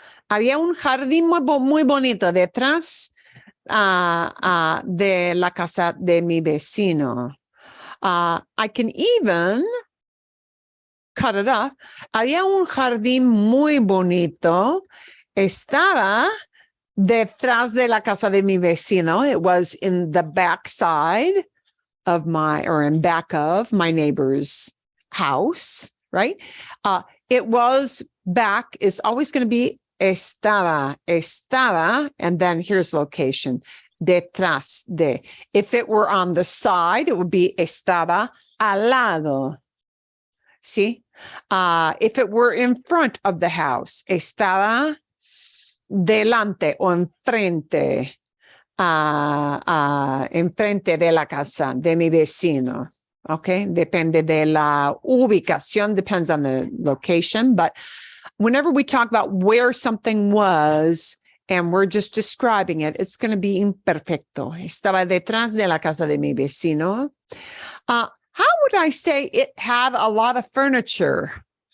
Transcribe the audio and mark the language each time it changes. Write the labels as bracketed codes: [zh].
[es] Había un jardín muy bonito detrás de la casa de mi vecino. [en] I can even cut it up. [es] Había un jardín muy bonito. Estaba detrás de la casa de mi vecino. [en] It was in the back side of in back of my neighbor's house, right? It was back is always going to be estaba, and then here's location, detrás de. If it were on the side, it would be [es] estaba al lado. [en] See? If it were in front of the house, [es] estaba delante o enfrente, enfrente de la casa de mi vecino. [en] Okay, [es] depende de la ubicación, [en] depends on the location, but whenever we talk about where something was and we're just describing it, it's going to be imperfecto. [es] Estaba detrás de la casa de mi vecino. [en] How would I say it had a lot of furniture?